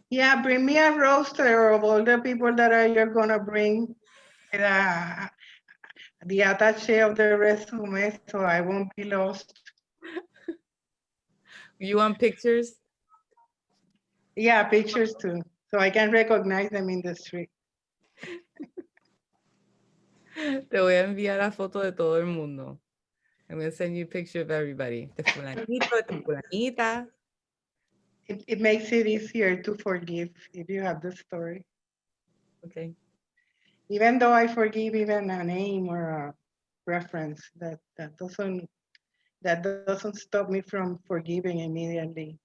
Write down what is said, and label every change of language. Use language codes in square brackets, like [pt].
[en] Yeah, bring me a roster of all the people that you're gonna bring. The attaché of the resume, so I won't be lost. You want pictures? Yeah, pictures too, so I can recognize them in the street. [es] Te voy a enviar la foto de todo el mundo. [en] I'm going to send you a picture of everybody. [es] De fulanito, de fulanita. [en] It makes it easier to forgive if you have the story. Okay. Even though I forgive even a name or a reference, that doesn't stop me from forgiving immediately.